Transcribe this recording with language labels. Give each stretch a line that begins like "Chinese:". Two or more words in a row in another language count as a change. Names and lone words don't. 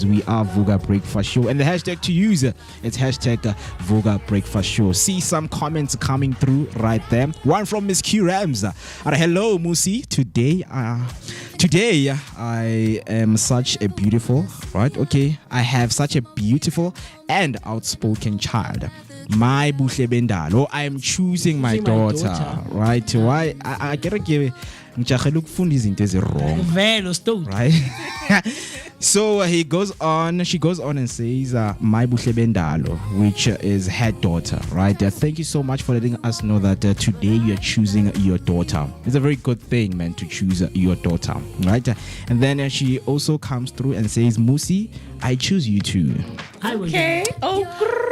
English: We are Vooka Breakfast Show. And the hashtag to use, it's hashtag Vooka Breakfast Show. See some comments coming through right there. One from Miss Q Rams. Hello, Musi. Today I am such a beautiful, right? Okay. I have such a beautiful and outspoken child. My buhle bendalo. I am choosing my daughter, right? Why? I gotta give
Zulu: ngijagela ukufunda izinto ezirong.
English: Velo stone. Right? So she goes on and says, my buhle bendalo, which is her daughter, right? Thank you so much for letting us know that today you are choosing your daughter. It's a very good thing, man, to choose your daughter, right? And then she also comes through and says, Musi, I choose you too. Okay. Oh,